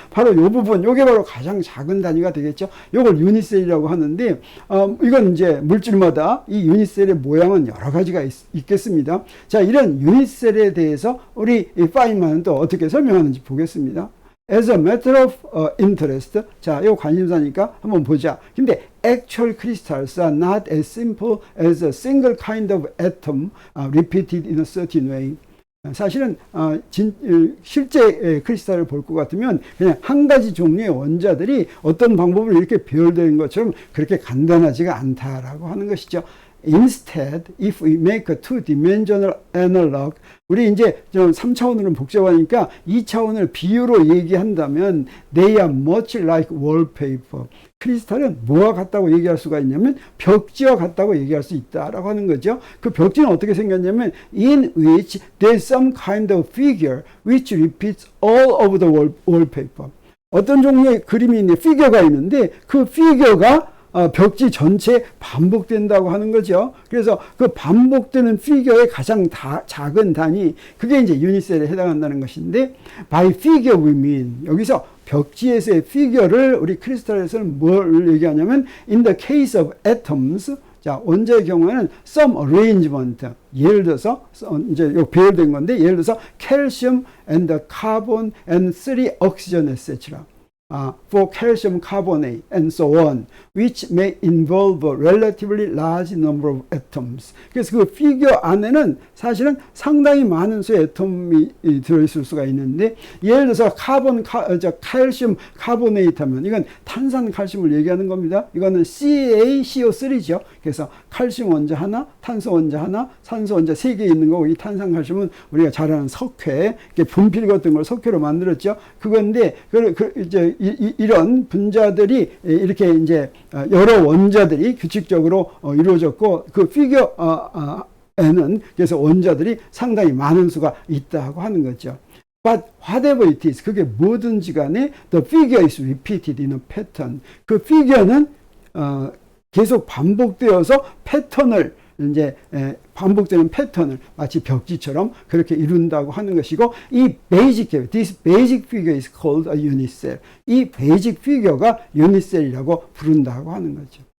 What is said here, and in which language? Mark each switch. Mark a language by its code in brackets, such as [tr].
[ko] 바로 이 부분, 이게 바로 가장 작은 단위가 되겠죠. 이걸 유닛셀이라고 하는데, 이건 이제 물질마다 이 유닛셀의 모양은 여러 가지가 있겠습니다. 자, 이런 유닛셀에 대해서 우리 파인만은 또 어떻게 설명하는지 보겠습니다. [en] As a matter of interest. [ko] 자, 이거 관심사니까 한번 보자. [en] 근데 actual crystals are not as simple as a single kind of atom repeated in a certain way. [ko] 사실은 실제 크리스탈을 볼 것 같으면 그냥 한 가지 종류의 원자들이 어떤 방법으로 이렇게 배열되는 것처럼 그렇게 간단하지가 않다라고 하는 것이죠. [en] Instead, if we make a two-dimensional analog, [ko] 우리 이제 좀 3차원으로는 복잡하니까 2차원을 비유로 얘기한다면 [en] they are much like wallpaper. [ko] 크리스탈은 뭐와 같다고 얘기할 수가 있냐면 벽지와 같다고 얘기할 수 있다라고 하는 거죠. 그 벽지는 어떻게 생겼냐면 [en] in which there's some kind of figure which repeats all over the wallpaper. [ko] 어떤 종류의 그림이 있는데 피겨가 있는데 그 피겨가 벽지 전체에 반복된다고 하는 거죠. 그래서 그 반복되는 피겨의 가장 작은 단위, 그게 이제 유닛셀에 해당한다는 것인데, [en] by figure we mean, [ko] 여기서 벽지에서의 피겨를 우리 크리스탈에서는 뭘 얘기하냐면, [en] in the case of atoms, [ko] 자, 원자의 경우에는 [en] some arrangement, [ko] 예를 들어서 이제 요 배열된 건데, 예를 들어서 [en] calcium and carbon and 3 oxygen etc. For calcium carbonate and so on, which may involve a relatively large number of atoms. [ko] 그래서 그 피겨 안에는 사실은 상당히 많은 수의 애톰이 들어있을 수가 있는데, 예를 들어서 칼슘 카보네이트 하면 이건 탄산 칼슘을 얘기하는 겁니다. 이거는 CaCO3죠. 그래서 칼슘 원자 하나, 탄소 원자 하나, 산소 원자 3개 있는 거고, 이 탄산 칼슘은 우리가 잘 아는 석회, 분필 같은 걸 석회로 만들었죠. 그건데 이제 이런 분자들이 이렇게 이제 여러 원자들이 규칙적으로 이루어졌고, 그 피겨에는 그래서 원자들이 상당히 많은 수가 있다고 하는 거죠. [en] But whatever it is, [ko] 그게 뭐든지 간에 [en] the figure is repeated in a pattern. [ko] 그 피겨는 계속 반복되어서 패턴을 이제 반복되는 패턴을 마치 벽지처럼 그렇게 이룬다고 하는 것이고, 이 [en] this basic figure is called a unit cell. [ko] 이 베이직 피겨가 유닛 셀이라고 부른다고 하는 거죠.